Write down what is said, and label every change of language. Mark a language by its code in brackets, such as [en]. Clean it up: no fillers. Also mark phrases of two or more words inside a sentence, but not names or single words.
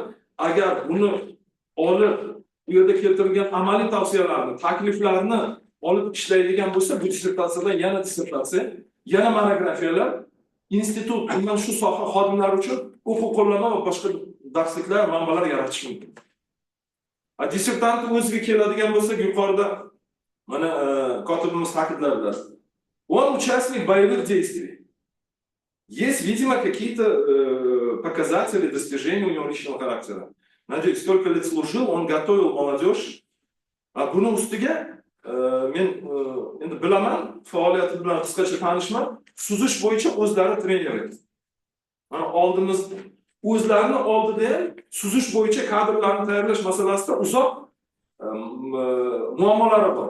[uz] Agar buni olib bu yerda keltirilgan amaliy tavsiyalarni, takliflarni olib ishlaydigan bo'lsa, bu dissertatsiyadan yana dissertatsiya, yana monografiyalar, institut bundan shu soha xodimlari uchun o'quv qo'llanma va boshqa darsliklar, manbalar yaratish mumkin. Dissertant o'ziga keladigan bo'lsak, yuqorida mana kotibimiz ta'kidladilar. [ru] Он участник боевых действий. Есть, видимо, какие-то показатели, достижения у него личного характера. Надеюсь, столько лет служил, он готовил молодежь. [uz] Buning ustiga men endi bilaman, faoliyati bilan qisqacha tanishman, suzish bo'yicha o'zlari trener edi. Mana oldimiz o'zlarini oldida suzish bo'yicha kadrlarni tayyorlash masalasida uzoq muammolari bor.